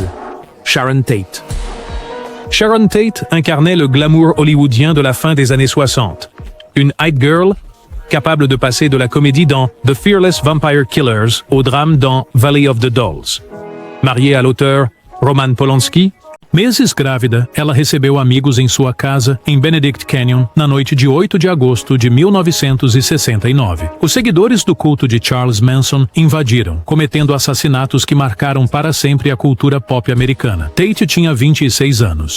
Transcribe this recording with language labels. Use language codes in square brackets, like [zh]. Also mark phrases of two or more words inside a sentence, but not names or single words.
[fr] Sharon Tate. Sharon Tate incarnait le glamour hollywoodien de la fin des années 60. Une [en] It Girl, [fr] capable de passer de la comédie dans The Fearless Vampire Killers au drame dans Valley of the Dolls. Mariée à l'auteur Roman Polanski, [pt] Meses grávida, ela recebeu amigos em sua casa em Benedict Canyon na noite de 8 de agosto de 1969. Os seguidores do culto de Charles Manson invadiram, cometendo assassinatos que marcaram para sempre a cultura pop americana. Tate tinha 26 anos.